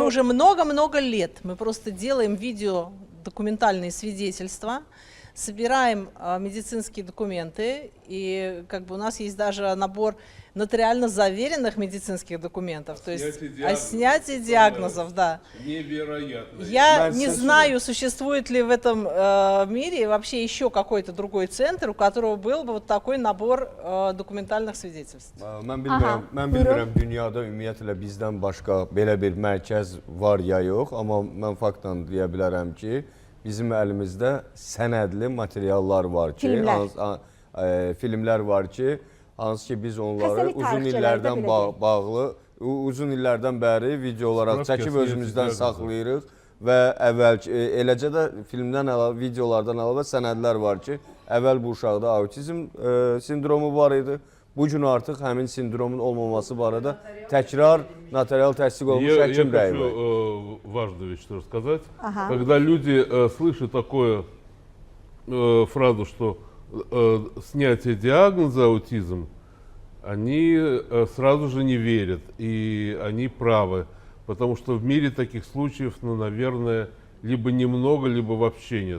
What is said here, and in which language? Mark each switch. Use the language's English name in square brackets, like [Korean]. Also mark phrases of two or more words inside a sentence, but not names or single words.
[Russian] мы уже много-много лет, мы просто делаем видео-документальные свидетельства, собираем медицинские документы, и как бы у нас есть даже набор нотариально заверенных медицинских документов, то есть о снятии диагнозов, да. Невероятно. Я не знаю, существует ли в этом мире вообще еще какой-то другой центр, у которого был бы вот такой набор документальных свидетельств. [Azerbaijani] Mən bilmirəm dünyada ümumiyyətlə bizdən başqa belə bir mərkəz var ya yox, amma mən faktla deyə bilərəm ki, bizim əlimizdə sənədli materiallar var ki, filmlər var ki, hansı ki biz onları uzun illərdən bəri video olaraq çəkib özümüzdən saxlayırıq və eləcə də filmdən əlavə, videolardan əlavə sənədlər var ki, əvvəl bu uşaqda autizm sindromu var idi. Bu gün artıq həmin sindromun olmaması barədə təkrar notarial təsdiq olmuş həkim rəyi var. [Russian] Я хочу важную вещь рассказать. Когда люди слышат такую фразу, что снятие диагноза аутизм, они сразу же не верят, и они правы, потому что в мире таких случаев, ну, наверное, либо немного, либо вообще нет.